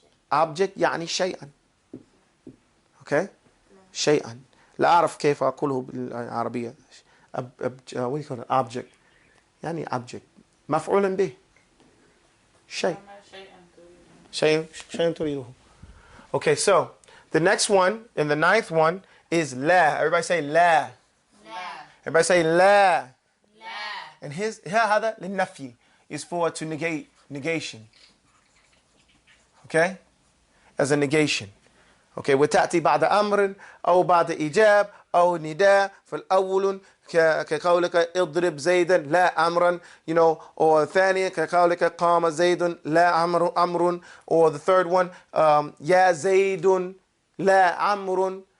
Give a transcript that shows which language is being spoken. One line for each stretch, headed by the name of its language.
Arabic: Object يعني شيئا. Okay? شيئا. لا أعرف كيف أقوله بالعربية.
English: what do you call it? Object.
Arabic: يعني object. مفعول به. شيء. شيء تريده.
English: Okay, so the next one and the 9th one is la. Everybody say la. Everybody say la. And
Arabic: هذا للنفي
English: is for to negate, negation. Okay? As a negation.
Arabic: Okay, وتأتي بعد أمر أو بعد إيجاب أو نداء فالأول كقولك اضرب زيدا لا أمرا, or ثانية كقولك قام زيد لا أمر,
English: or the third one
Arabic: يا زيد لا أمر.